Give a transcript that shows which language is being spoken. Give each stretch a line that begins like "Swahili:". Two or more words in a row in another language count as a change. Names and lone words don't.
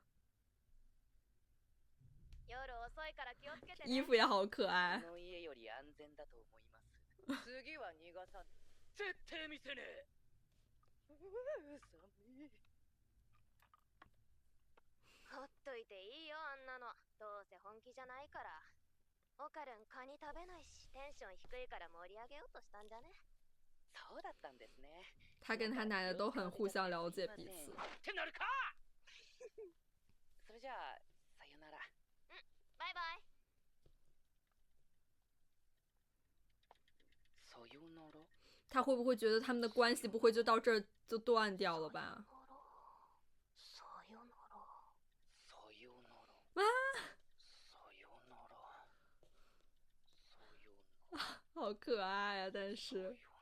Chinese: 衣服也好可爱。
Japanese: ほっといていいよ、あんなの。どうせ本気じゃないから。オカルンカニ食べないし、テンション低いから盛り上げようとしたんじゃね。そうだったんですね。
Chinese: 他跟他奶奶都很互相了解彼此。
Japanese: ってなるか。それじゃあさよなら。バイバイ。さよなら。
Chinese: 他会不会觉得他们的关系不会就到这儿就断掉了吧？啊！好可爱啊！但是。